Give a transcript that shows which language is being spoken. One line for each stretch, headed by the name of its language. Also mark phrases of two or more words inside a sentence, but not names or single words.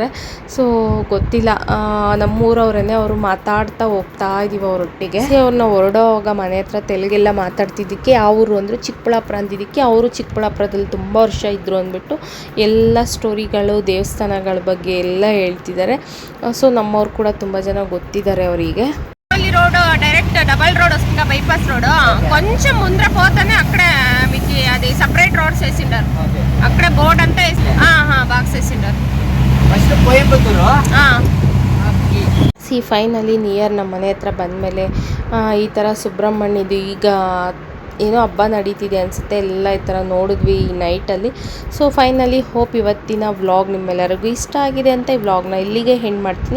Kannada: ಸೊ ಗೊತ್ತಿಲ್ಲ, ನಮ್ಮೂರವ್ರೇ, ಅವರು ಮಾತಾಡ್ತಾ ಹೋಗ್ತಾ ಇದ್ದೀವಿ ಅವರೊಟ್ಟಿಗೆ. ಅವ್ರನ್ನ ಹೊರಡೋವಾಗ ಮನೆ ಹತ್ರ ತೆಲುಗೆಲ್ಲ ಮಾತಾಡ್ತಿದ್ದಕ್ಕೆ ಯಾವ ಊರು ಅಂದರೆ ಚಿಕ್ಕಬಳ್ಳಾಪುರ ಅಂದಿದ್ದಕ್ಕೆ ಅವರು ಚಿಕ್ಕಬಳ್ಳಾಪುರದಲ್ಲಿ ತುಂಬ ವರ್ಷ ಇದ್ದರು ಅಂದ್ಬಿಟ್ಟು ಎಲ್ಲ ಸ್ಟೋರಿಗಳು ದೇವಸ್ಥಾನಗಳ ಬಗ್ಗೆ ಎಲ್ಲ ಹೇಳ್ತಿದ್ದಾರೆ. ಸೊ ನಮ್ಮವ್ರು ಕೂಡ ತುಂಬ ಜನ ಗೊತ್ತಿದ್ದಾರೆ ಅವರಿಗೆ.
English: road direct double road
Telugu: వస్తుంది
English: bypass road,
Telugu: కొంచెం ముందర పోతేనే అక్కడే మీకు అది
English: separate roads
Telugu: వేసిండారు. అక్కడే బోర్డ్ అంతా బాక్స్ వేసిండారు. ఫస్ట్ కోయంబత్తూరు.
English: finally near
Kannada: ನಮ್ಮ ಮನೆ ಹತ್ರ ಬಂದಮೇಲೆ ಈ ಥರ ಸುಬ್ರಹ್ಮಣ್ಯದು ಈಗ ಏನೋ ಹಬ್ಬ ನಡೀತಿದೆ ಅನಿಸುತ್ತೆ, ಎಲ್ಲ ಈ ಥರ ನೋಡಿದ್ವಿ ಈ ನೈಟಲ್ಲಿ.
English: so finally hope
Kannada: ಇವತ್ತಿನ ವ್ಲಾಗ್ ನಿಮ್ಮೆಲ್ಲರಿಗೂ ಇಷ್ಟ ಆಗಿದೆ ಅಂತ ಈ ವ್ಲಾಗ್ನ ಇಲ್ಲಿಗೆ ಹೆಂಡ್ ಮಾಡ್ತೀನಿ.